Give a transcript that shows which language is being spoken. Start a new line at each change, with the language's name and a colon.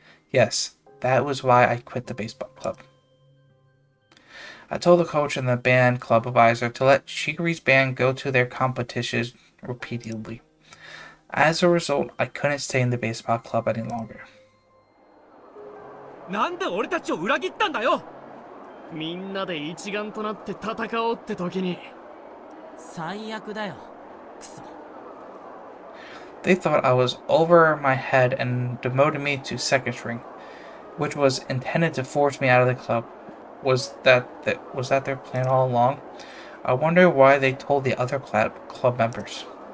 English: Yes, that was why I quit the baseball club. I told the coach and the band club advisor to let Shiguri's band go to their competitions repeatedly. As a result, I couldn't stay in the baseball club any longer.
Japanese: なんで俺たちを裏切ったんだよ。みんなで一丸となって戦おうって時に。最悪だよ。クソ。
English: They thought I was over my head and demoted me to second string, which was intended to force me out of the club. Was that their plan all along? I wonder why they told the other club members.